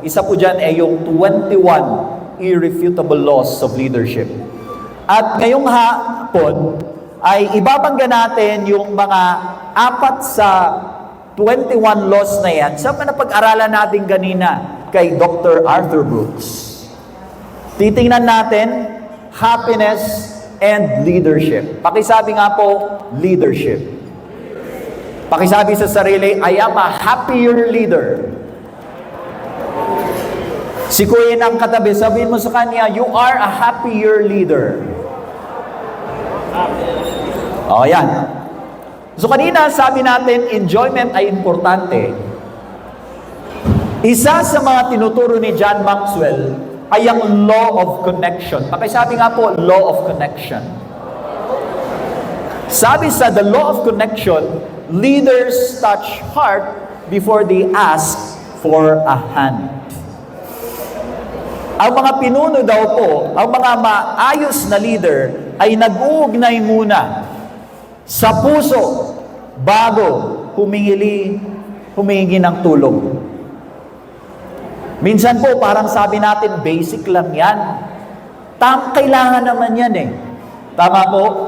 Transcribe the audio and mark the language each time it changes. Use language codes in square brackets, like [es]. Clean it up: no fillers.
[tl] Isa po dyan ay yung 21 Irrefutable Laws of Leadership. At ngayong hapon, ay ibabangga natin yung mga 4 sa 21 laws na yan sa napag-aralan natin kanina kay Dr. Arthur Brooks. Titingnan natin happiness and leadership. Pakisabi nga po, leadership. Pakisabi sa sarili, [en] I am a happier leader. [tl] Si Kuya ng katabi, sabihin mo sa kanya, [en] you are a happier leader. [tl] O, yan. So, kanina sabi natin, enjoyment ay importante. Isa sa mga tinuturo ni John Maxwell ay ang law of connection. Pakisabi nga po, law of connection. Sabi sa [en] the law of connection, leaders touch heart before they ask for a hand. [tl] Ang mga pinuno daw po, ang mga maayos na leader, ay nag-uugnay muna sa puso bago humingi ng tulong. Minsan po, parang sabi natin, basic lang yan. Kailangan naman yan eh. Tama po?